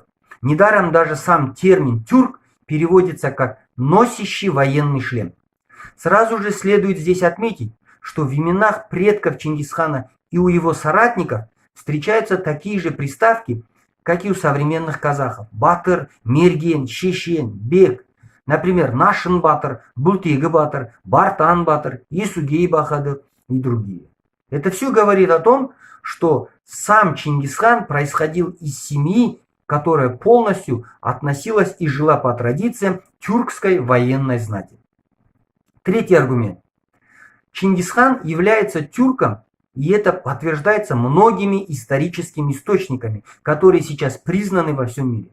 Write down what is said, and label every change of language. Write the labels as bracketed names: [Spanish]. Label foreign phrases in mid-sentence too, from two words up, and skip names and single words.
[Russian] Недаром даже сам термин «тюрк» переводится как «носящий военный шлем». Сразу же следует здесь отметить, что в именах предков Чингисхана и у его соратников встречаются такие же приставки, как и у современных казахов: Батыр, Мерген, Шешен, Бек. Например, Нашин Батыр, Бултега Батыр, Бартан Батыр, Ясугей Бахадыр и другие. Это все говорит о том, что сам Чингисхан происходил из семьи, которая полностью относилась и жила по традициям тюркской военной знати. Третий аргумент. Чингисхан является тюрком, и это подтверждается многими историческими источниками, которые сейчас признаны во всем мире.